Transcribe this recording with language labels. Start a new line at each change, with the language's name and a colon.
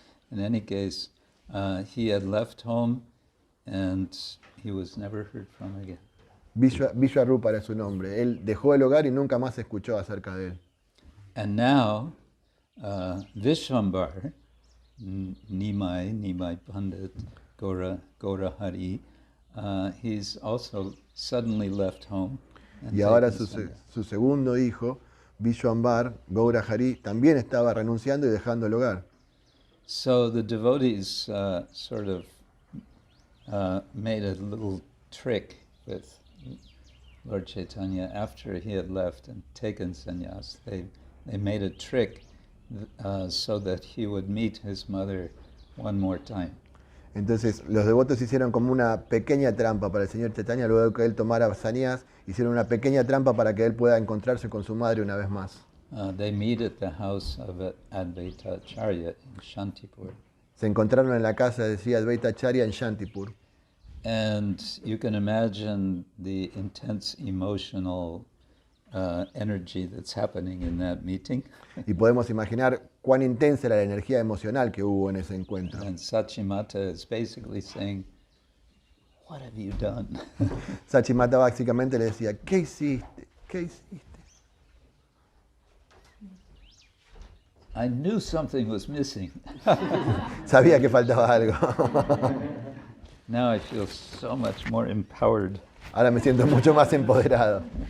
English: In any case, he had left home and he was never heard from again.
Spanish: Vishvarupa era su nombre. Él dejó el hogar y nunca más se escuchó acerca de él.
English: And now, Vishvambar, Nimai Pandit, Gora Hari, he's also suddenly left home.
Spanish: Y ahora su segundo hijo, Vishwambar, Gaura Hari, también estaba renunciando y dejando el hogar.
English: So the devotees sort of made a little trick with Lord Chaitanya after he had left and taken sannyas. They made a trick so that he would meet his mother one more time.
Spanish: Entonces los devotos hicieron como una pequeña trampa para el señor Chaitanya, luego de que él tomara sannyas, hicieron una pequeña trampa para que él pueda encontrarse con su madre una vez más.
English: They meet at the house of Advaita Acharya in Shantipur.
Spanish: Se encontraron en la casa de Śrī Advaita Acharya en Shantipur.
English: And you can imagine the intense emotional energy that's happening in that meeting.
Spanish: Y podemos imaginar cuán intensa era la energía emocional que hubo en ese encuentro.
English: And Sachimata is basically saying, "What have you done?"
Spanish: Sachimata básicamente le decía, ¿qué hiciste? ¿Qué hiciste?
English: I knew something was missing.
Spanish: Sabía que faltaba algo.
English: Now I feel so much more empowered.
Spanish: Ahora me siento mucho más empoderado.